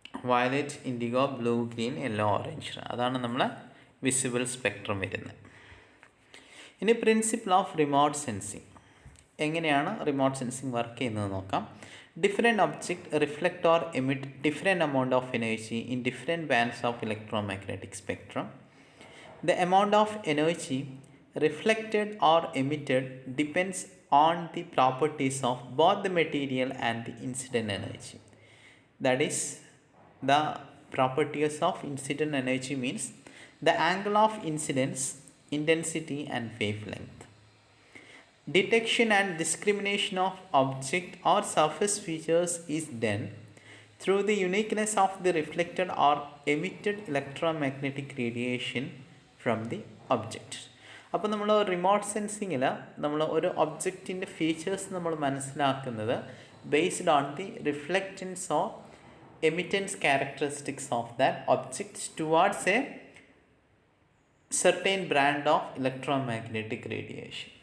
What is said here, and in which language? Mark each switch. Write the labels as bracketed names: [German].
[Malayalam] Violet, IndiGo, blue, green, yellow, orange, അതാണ് നമ്മളെ visible spectrum വരുന്നത്. ഇനി പ്രിൻസിപ്പിൾ ഓഫ് റിമോട്ട് സെൻസിങ്, എങ്ങനെയാണ് റിമോട്ട് സെൻസിങ് വർക്ക് ചെയ്യുന്നത് നോക്കാം. [English] Different object reflect or emit different amount of energy in different bands of electromagnetic spectrum. The amount of energy reflected or emitted depends on the properties of both the material and the incident energy. That is, the properties of incident energy means the angle of incidence, intensity and wavelength. Detection and discrimination of object or surface features is done through the uniqueness of the reflected or emitted electromagnetic radiation from the object. [Malayalam] അപ്പോൾ നമ്മൾ remote സെൻസിങ്ങിൽ നമ്മൾ ഒരു ഒബ്ജക്റ്റിൻ്റെ features നമ്മൾ മനസ്സിലാക്കുന്നത് [English] Based on the reflectance or emittance characteristics of that object towards a certain brand of electromagnetic radiation.